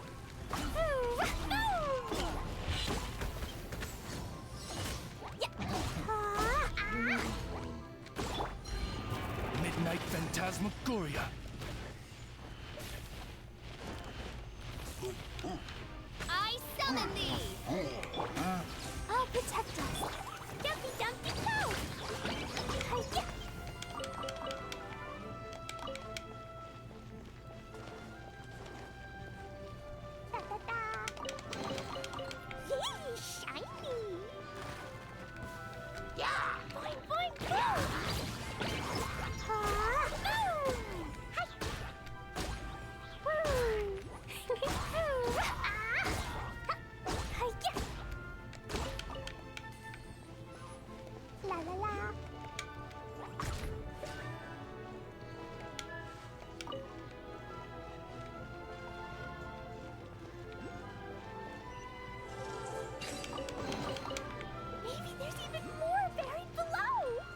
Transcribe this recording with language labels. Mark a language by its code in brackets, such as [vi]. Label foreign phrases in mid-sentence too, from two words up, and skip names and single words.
[en] Midnight Phantasmagoria. I summon thee. I'll protect us. Dumpy, dumpy, go! Hiya! Da da da! Yay, shiny! Yeah! Boing, boing, boing! Ha! Boom! Hi! Woo! Ah! Hiya! La la la. Maybe there's even more buried below.